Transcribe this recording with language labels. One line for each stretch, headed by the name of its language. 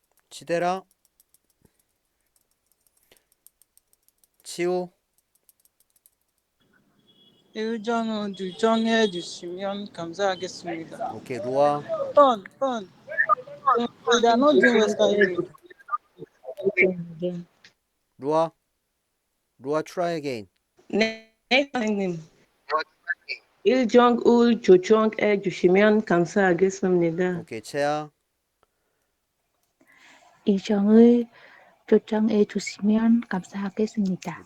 Korean: 치대라. 치우. 일정을 조정해 주시면 감사하겠습니다. 오케이. 루아. 번.
English: We are not doing Western Union. 루아 try again.
Korean: 네, 선생님. 일정을 조정해 주시면 감사하겠습니다. 오케이. 채아. 일정을 조정해 주시면 감사하겠습니다.